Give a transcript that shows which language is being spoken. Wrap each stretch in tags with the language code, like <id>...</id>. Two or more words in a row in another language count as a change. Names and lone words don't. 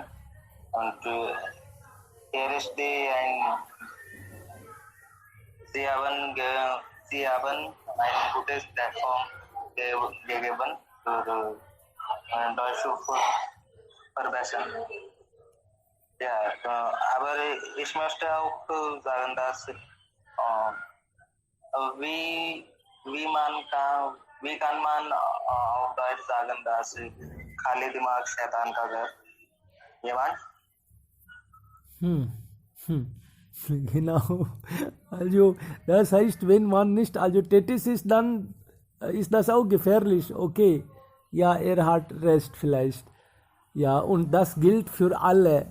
<de>Und hier ist Sie haben ein gutes Plattform gegeben für deutsche verbessern. Ja, aber ich möchte auch sagen, dass wie kann man auf Deutsch sagen, dass</de> <hi>खाली दिमाग शैतान का घर</hi> <de>jemand? Genau. Also, das heißt, wenn man nicht tätig ist, dann ist das auch gefährlich? Okay, ja, er hat Rest vielleicht. Ja, und das gilt für alle.</de>